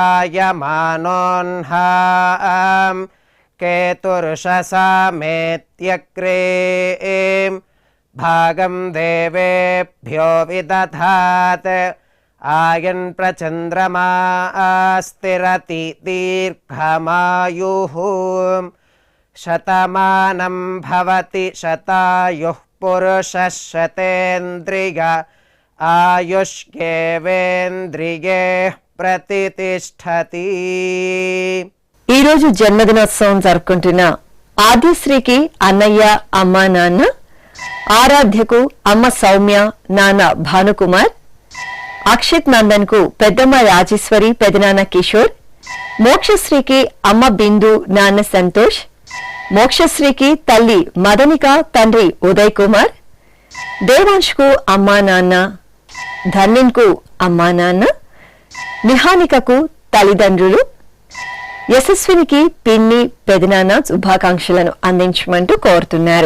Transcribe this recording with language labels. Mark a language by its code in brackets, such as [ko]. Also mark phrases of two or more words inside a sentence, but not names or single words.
[sa] जायमानोऽह्नां केतुर्षसामेत्यग्रे भागं देवेभ्यो विदधात् आयन् प्रचन्द्रमा स्थिरति दीर्घमायुः शतमानं भवति शतायुः पुरुषः शतेन्द्रिय आयुष्येवेन्द्रिये ప్రతిష్టతి. [te] ఈరోజు జన్మదినోత్సవం జరుపుకుంటున్న ఆదిశ్రీకి అన్నయ్య అమ్మ నాన్న, ఆరాధ్యకు అమ్మ సౌమ్య నాన్న భానుకుమార్, అక్షిత్ నందన్ కు పెద్దమ్మ రాజేశ్వరి పెదనాన్న కిషోర్, మోక్షశ్రీకి అమ్మ బిందు నాన్న సంతోష్, మోక్షశ్రీకి తల్లి మదనిక తండ్రి ఉదయ్ కుమార్, దేవాంష్కు అమ్మా నాన్న, ధన్యన్ కు అమ్మా నాన్న, నిహానికకు తల్లిదండ్రులు, యశస్వినికి పిన్ని పెదనాన్న శుభాకాంక్షలను అందించమంటూ కోరుతున్నారు.